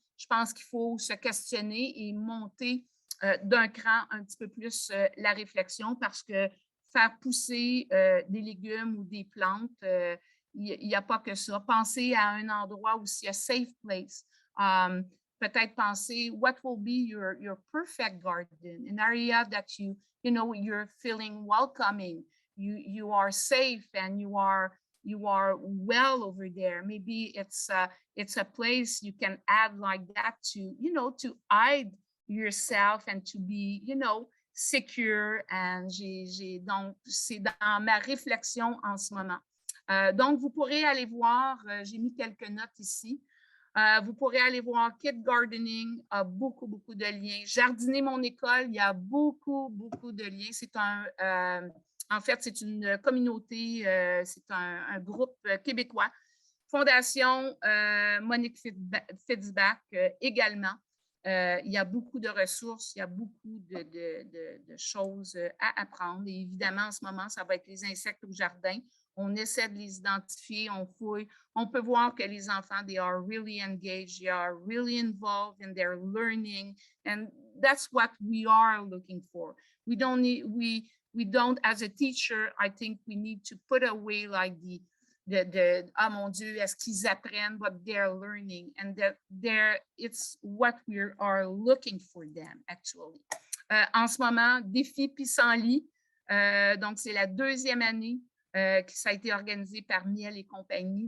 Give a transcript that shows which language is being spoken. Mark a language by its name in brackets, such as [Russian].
[French] Je pense qu'il faut se questionner et monter d'un cran un petit peu plus la réflexion parce que faire pousser des légumes ou des plantes, il n'y a pas que ça. Penser à un endroit où il y a [English] safe place. [French] Peut-être penser, [English] what will be your perfect garden? An area that you're feeling welcoming. You are safe and you are well over there. Maybe it's a place you can add like that to hide yourself and to be, secure. [French] And donc, c'est dans ma réflexion en ce moment. Donc, vous pourrez aller voir, j'ai mis quelques notes ici. Vous pourrez aller voir Kid Gardening, a beaucoup de liens. Jardiner mon école, il y a beaucoup de liens. C'est en fait, c'est une communauté, c'est un groupe québécois. Fondation Monique Fitzbach également. Il y a beaucoup de ressources, il y a beaucoup de choses à apprendre. Et évidemment, en ce moment, ça va être les insectes au jardin. On essaie de les identifier, on fouille. On peut voir que les enfants, [English] they are really engaged, they are really involved in their learning. And that's what we are looking for. We don't, as a teacher, I think we need to put away like [French] ah mon Dieu, est-ce qu'ils apprennent [English] what they're learning? And it's what we are looking for them, actually. [French] En ce moment, défi pissenlit. Donc, c'est la deuxième année que ça a été organisé par Miel et compagnie.